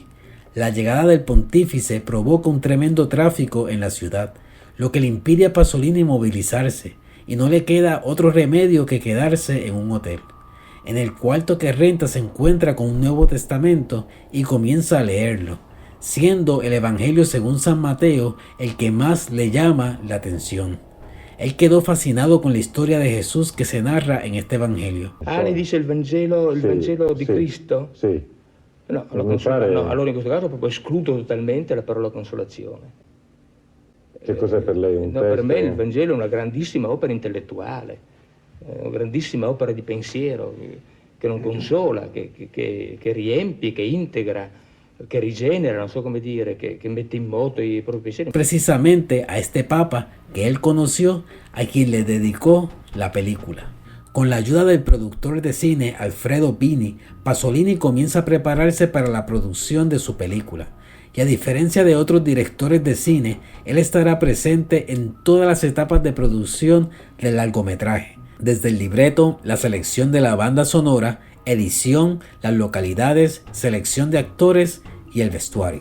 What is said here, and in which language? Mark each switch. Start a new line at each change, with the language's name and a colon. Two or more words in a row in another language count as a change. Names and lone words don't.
Spanish: La llegada del pontífice provoca un tremendo tráfico en la ciudad, lo que le impide a Pasolini movilizarse, y no le queda otro remedio que quedarse en un hotel. En el cuarto que renta se encuentra con un Nuevo Testamento y comienza a leerlo. siendo el Evangelio según San Mateo el que más le llama la atención. Él quedó fascinado con la historia de Jesús que se narra en este Evangelio.
Italian: Lei dice il Vangelo di Cristo? Sì. No, No, allora in questo caso proprio escludo totalmente la parola consolazione. Che cos'è per lei un testo? Per me il Vangelo è una grandissima opera intellettuale, una grandissima opera di pensiero che non consola, che riempie, che integra, che rigenera, non so come dire, che mette in moto i propri pensieri.
Spanish: Precisamente a este papa que él conoció, a quien le dedicó la película. Con la ayuda del productor de cine Alfredo Bini, Pasolini comienza a prepararse para la producción de su película. Y a diferencia de otros directores de cine, él estará presente en todas las etapas de producción del largometraje, desde el libreto, la selección de la banda sonora, edición, las localidades, selección de actores y el vestuario.